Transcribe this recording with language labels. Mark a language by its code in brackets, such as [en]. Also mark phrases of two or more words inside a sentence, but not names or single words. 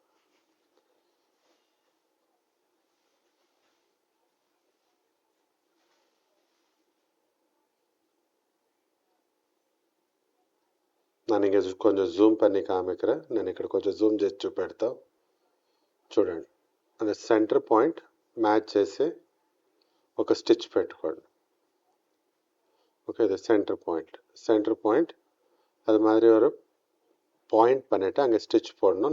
[te] నేను ఇక కొంచెం జూమ్ పని కామికరా, నేను ఇక్కడ కొంచెం జూమ్ చేసి చూపెడతా చూడండి. అంటే [en] center point [te] మ్యాచ్ చేసి ఒక స్టిచ్ పెట్టుకోండి. ఓకే, ఇది [en] center point [ta] அது மாதிரி ஒரு பாயிண்ட் பண்ணிவிட்டு அங்கே ஸ்டிச் போடணும்.